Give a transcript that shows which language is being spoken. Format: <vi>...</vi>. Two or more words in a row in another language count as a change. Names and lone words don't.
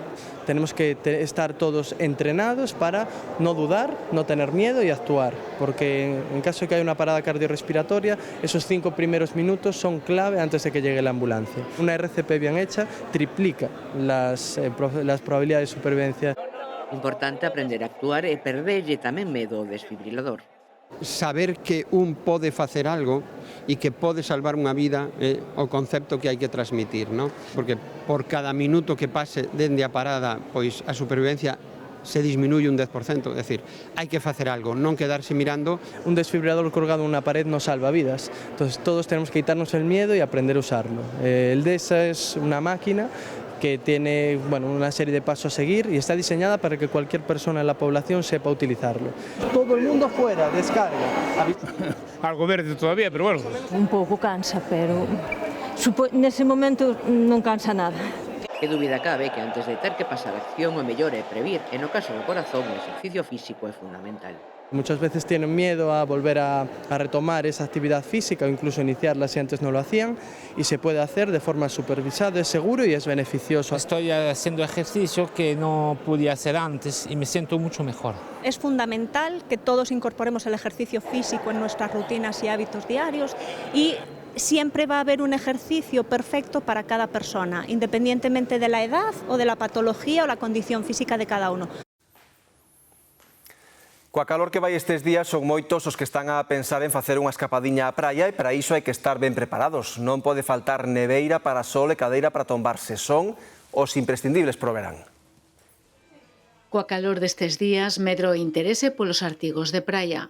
<es>Tenemos que estar todos entrenados para no dudar, no tener miedo y actuar, porque en caso de que haya una parada cardiorrespiratoria, esos 5 primeros minutos son clave antes de que llegue la ambulancia. Una RCP bien hecha triplica las probabilidades de supervivencia.</es> <gl>Importante aprender a actuar e perderlle tamén medo ao desfibrilador. Saber que un pode facer algo e que pode salvar unha vida é o concepto que hai que transmitir, non? Porque por cada minuto que pase dende a parada, pois a supervivencia se disminuye un 10%, é dicir, hai que facer algo, non quedarse mirando.</gl> <es>Un desfibrilador colgado en una pared no salva vidas, entonces todos tenemos que quitarnos el miedo y aprender a usarlo. El DESA es una máquina que tiene una serie de pasos a seguir y está diseñada para que cualquier persona en la población sepa utilizarlo. Todo el mundo fuera, descarga. Algo verde todavía, pero bueno.</es> <gl>Un pouco cansa, pero nese momento non cansa nada. Que dúbida cabe que antes de ter que pasar a acción o mellor é previr, e no caso do corazón o exercicio físico é fundamental.</gl> <es>Muchas veces tienen miedo a volver a retomar esa actividad física o incluso iniciarla si antes no lo hacían, y se puede hacer de forma supervisada, es seguro y es beneficioso. Estoy haciendo ejercicio que no podía hacer antes y me siento mucho mejor. Es fundamental que todos incorporemos el ejercicio físico en nuestras rutinas y hábitos diarios, y siempre va a haber un ejercicio perfecto para cada persona, independientemente de la edad o de la patología o la condición física de cada uno.</es> <gl>Coa calor que vai estes días son moitos os que están a pensar en facer unha escapadiña á praia, e para iso hai que estar ben preparados. Non pode faltar neveira, parasol e cadeira para tombarse. Son os imprescindibles pro verán. Coa calor destes días medrou o interese polos artigos de praia.</gl>